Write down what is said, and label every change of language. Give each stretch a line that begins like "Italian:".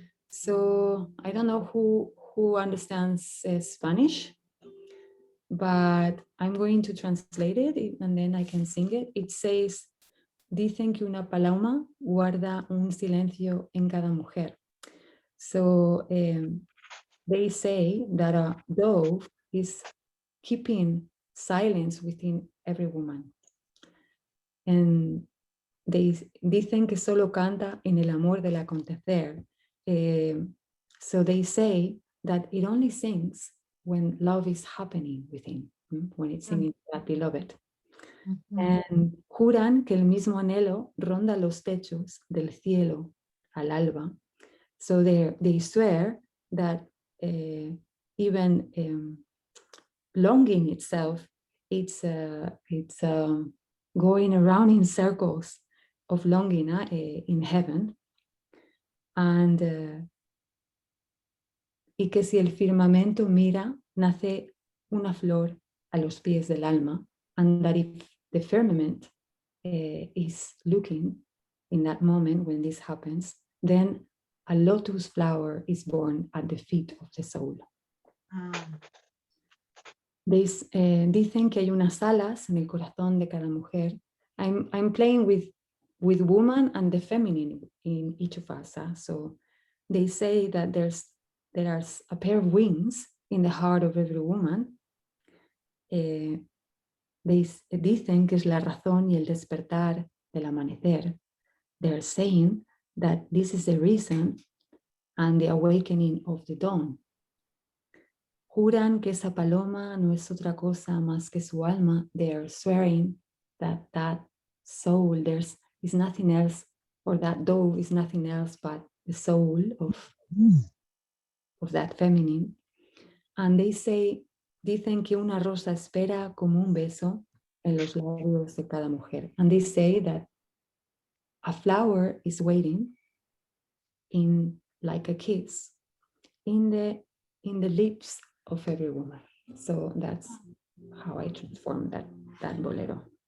English: So I don't know who understands Spanish, but I'm going to translate it and then I can sing it. It says,
Spanish: dicen que una paloma guarda un silencio en cada mujer.
English: So they say that a dove is keeping silence within every woman. And
Spanish: dicen que solo canta en el amor del acontecer.
English: So they say that it only sings when love is happening within, when it's singing that beloved. And
Spanish: juran que el mismo anhelo ronda los techos del cielo al alba.
English: So they swear that even longing itself, it's going around in circles of longing in heaven. And
Spanish: y que si el firmamento mira, nace una flor a los pies del alma,
English: and that if the firmament is looking in that moment when this happens, then a lotus flower is born at the feet of the soul.
Spanish: Dicen que hay unas alas en el corazón de cada mujer.
English: I'm playing with woman and the feminine in each of us. So they say that there's a pair of wings in the heart of every woman.
Spanish: Dicen que es la razón y el despertar del amanecer.
English: They're saying that this is the reason and the awakening of the dawn.
Spanish: Juran que esa paloma no es otra cosa más que su alma.
English: They are swearing that that soul, is nothing else, or that dove is nothing else but the soul of that feminine. And they say,
Spanish: dicen que una rosa espera como un beso en los labios de cada mujer.
English: And they say that a flower is waiting in like a kiss in the lips of every woman. So that's how I transform that bolero.